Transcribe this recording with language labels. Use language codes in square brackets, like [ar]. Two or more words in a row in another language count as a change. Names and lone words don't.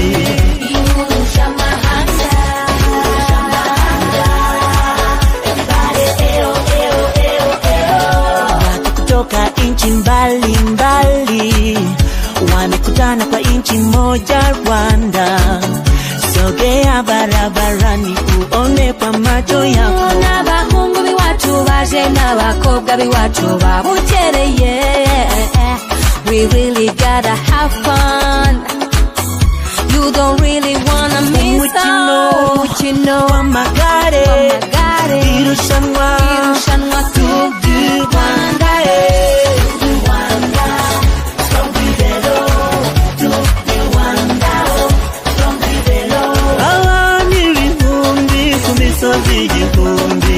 [rw] ihuje amahanga everybody eo eo eo eo [sw] watu kutoka nchi mbalimbali wamekutana kwa nchi moja Rwanda. Sogea barabarani uone kwa macho yako. [rw] n'abahungu b'iwacu baje n'abakobwa b'iwacu babukereye [en] we really gotta have fun you don't really wanna miss out [rw] Umukino w'amagare irushanwa Tour du Rwanda abantu ibihumbi ku misozi igihumbi